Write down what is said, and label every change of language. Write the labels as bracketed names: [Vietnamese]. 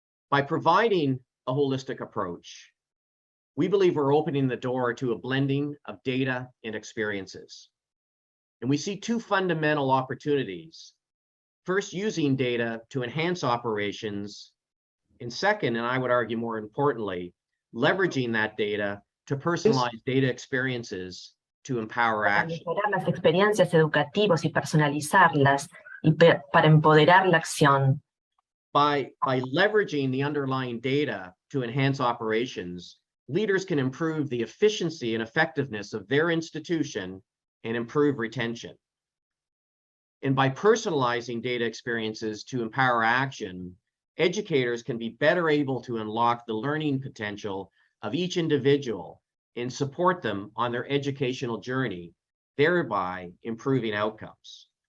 [English] By providing a holistic approach, we believe we're opening the door to a blending of data and experiences. And we see two fundamental opportunities. First, using data to enhance operations, and second, and I would argue more importantly, leveraging that data to personalize data experiences to empower [Spanish] Para [English] action. [Spanish] mejorar las experiencias educativas y personalizarlas para empoderar la acción. [English] By leveraging the underlying data to enhance operations, leaders can improve the efficiency and effectiveness of their institution and improve retention. And by personalizing data experiences to empower action, educators can be better able to unlock the learning potential of each individual and support them on their educational journey, thereby improving outcomes.